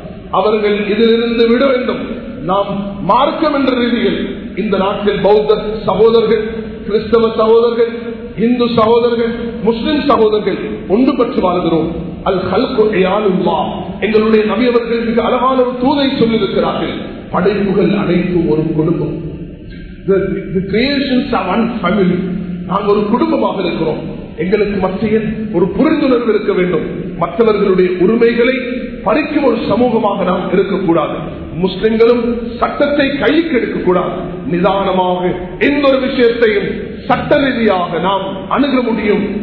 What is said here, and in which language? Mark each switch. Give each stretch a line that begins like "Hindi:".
Tamil: அவர்கள் இதிலிருந்து விட வேண்டும். நாம் மார்க்கம் என்ற ரீதியில் இந்த நாட்டில் பௌத்த சகோதரர்கள், கிறிஸ்தவ சகோதரர்கள், இந்து சகோதரர்கள், முஸ்லிம் சகோதரர்கள் ஒன்றுபட்டு வாழ்கிறோம்.
Arabic: அல் ஹல்கு இயாலுல்லாஹ்,
Tamil: எங்களுடைய நபி அவர்கள் மிக அழகான ஒரு தூதை சொல்லியிருக்கிறார்கள். படைப்புகள் அனைத்தும் ஒரு குடும்பம்.
English: The creations are one family.
Tamil: நாங்கள் ஒரு குடும்பமாக இருக்கிறோம். எங்களுக்கு மத்தியில் ஒரு புரிந்துணர்வு இருக்க வேண்டும். மற்றவர்களுடைய உரிமைகளை பறிக்கும் ஒரு சமூகமாக நாம் இருக்கக்கூடாது. முஸ்லிம்களும் சட்டத்தை கைக்கு எடுக்கக்கூடாது. நிதானமாக எந்த ஒரு விஷயத்தையும் சட்ட ரீதியாக நாம் அணுக முடியும்.